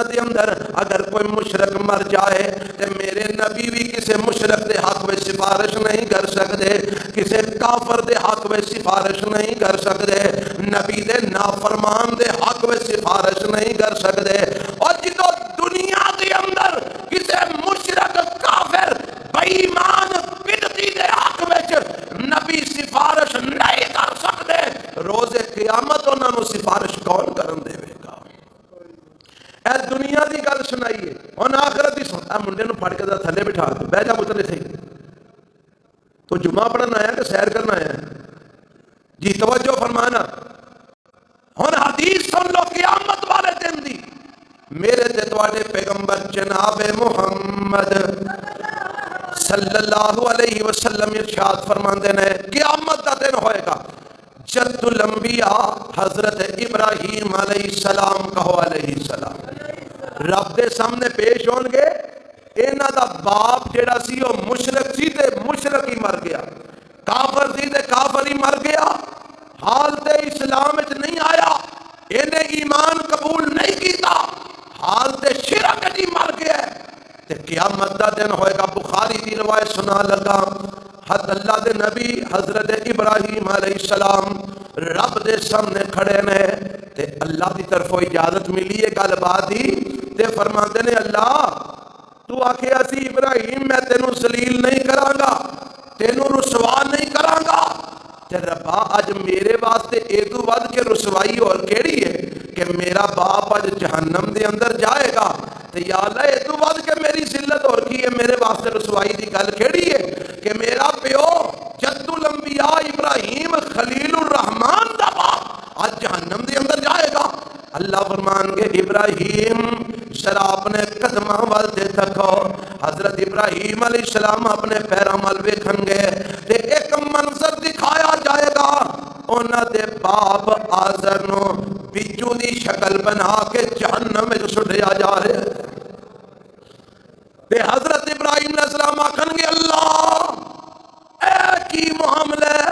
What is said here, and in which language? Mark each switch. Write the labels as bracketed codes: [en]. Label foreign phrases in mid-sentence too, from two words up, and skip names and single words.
[pa] دے اندر اگر کوئی مشرک مر جائے تو میرے نبی بھی کسے مشرک دے حق میں سفارش نہیں کر سکتے، کسے کافر دے حق میں سفارش نہیں کر سکتے، نبی دے نافرمان دے حق میں سفارش نہیں کر سکتے، اور جدو دنیا دے اندر کسے مشرک کافر بے ایمان بدعتی دے حق میں نبی سفارش نہیں کر سکتے، روز قیامت انہوں نے سفارش کون کرن دے گا؟ اے دنیا دی گل سنائیے، ہن آخرت دی سن، اے منڈے نو پھڑ کے تھلے بٹھا دو، بہ جا پتر اتھے، تو جمعہ پڑھن آیا کہ سیر کرنا آیا؟ جی توجہ فرمانا، ہن حدیث سن لو قیامت والے دن دی، میرے تے تواڈے پیغمبر جناب محمد [ar] صلی اللہ علیہ وسلم [pa] ارشاد فرماندے نے قیامت دا دن ہوئے گا، جد الانبیاء حضرت ابراہیم [ar] علیہ السلام [pa] کہو [ar] علیہ السلام [pa] رب دے سامنے پیش ہون گے، انہاں دا باپ جڑا سی وہ مشرک سی تے مشرک ہی مر گیا، کافر سی تے کافر ہی مر گیا، حالت اسلام وچ نہیں آیا، انہیں ایمان قبول نہیں کیتا، حالت شرک وچ ہی مر گیا تے قیامت دا دن ہوئے گا۔ بخاری دی روایت سنا لگا، حد اللہ دے نبی حضرت ابراہیم [ar] علیہ السلام [pa] رب دے سامنے کھڑے نے تے اللہ دی طرف اجازت ملی ہے گل بات دی، تے فرماندے نے اللہ تو آکھے اسی ابراہیم میں تینوں ذلیل نہیں کراں گا، تینوں رسوا نہیں کراں گا، تے ربا اج میرے واسطے ایدو ود کے رسوائی اور کیڑی ہے کہ میرا باپ اج جہنم دے اندر جائے گا، تے یا اللہ ایدو ود کے میری ذلت اور کی ہے، میرے واسطے رسوائی دی گل کیڑی ہے کہ میرا پیو جد الانبیاء ابراہیم خلیل الرحمان دا باپ آج جہنم دے اندر جائے گا۔ اللہ فرمان کے ابراہیم ذرا اپنے قدماں وال دے تکو، حضرت ابراہیم [ar] علیہ السلام [pa] اپنے پیراں وال ویکھن گے تے ایک منظر دکھایا جائے گا، انہاں دے باپ آزر نو بچو دی شکل بنا کے جہنم میں سٹیا جا رہے تے حضرت ابراہیم [ar] علیہ السلام [pa] آکھن گے اللہ اے کی معاملہ ہے؟